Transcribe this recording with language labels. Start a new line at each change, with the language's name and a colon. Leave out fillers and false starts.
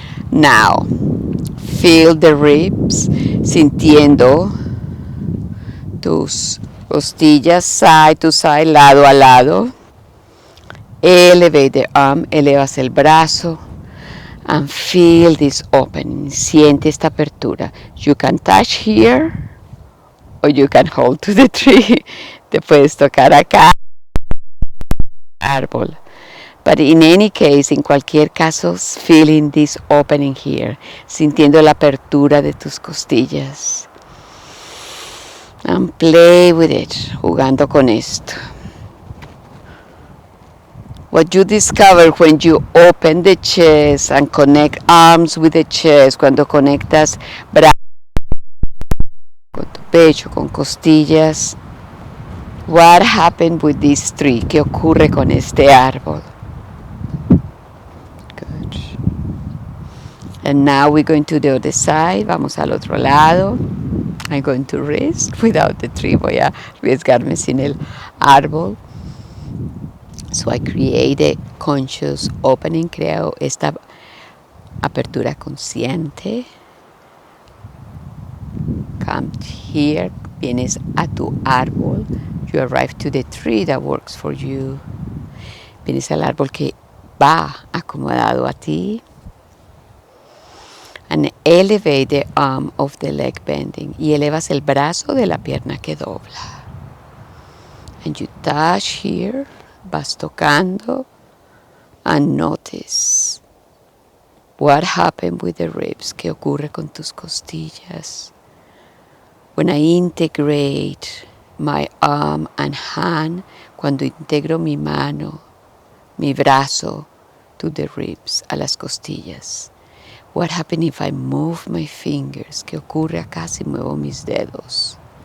English: Now, feel the ribs,
Spanish: sintiendo tus costillas
English: side to side,
Spanish: lado a lado.
English: Elevate the arm,
Spanish: elevas el brazo.
English: And feel this opening,
Spanish: siente esta apertura.
English: You can touch here, or you can hold to the tree.
Spanish: Te puedes tocar acá, árbol.
English: But in any case,
Spanish: en cualquier caso,
English: feeling this opening here,
Spanish: sintiendo la apertura de tus costillas.
English: And play with it,
Spanish: jugando con esto.
English: What you discover when you open the chest and connect arms with the chest,
Spanish: cuando conectas brazos con tu pecho, con costillas.
English: What happened with this tree?
Spanish: ¿Qué ocurre con este árbol?
English: Good. And now we're going to the other side.
Spanish: Vamos al otro lado.
English: I'm going to rest without the tree.
Spanish: Voy a arriesgarme sin el árbol.
English: So I create a conscious opening.
Spanish: Creo esta apertura consciente.
English: Come here.
Spanish: Vienes a tu árbol.
English: You arrive to the tree that works for you.
Spanish: Vienes al árbol que va acomodado a ti.
English: And elevate the arm of the leg bending.
Spanish: Y elevas el brazo de la pierna que dobla.
English: And you touch here.
Spanish: Vas tocando.
English: And notice what happened with the ribs.
Spanish: ¿Qué ocurre con tus costillas?
English: When I integrate my arm and hand,
Spanish: cuando integro mi mano, mi brazo
English: to the ribs,
Spanish: a las costillas.
English: What happens if I move my fingers?
Spanish: ¿Qué ocurre acá si muevo mis dedos?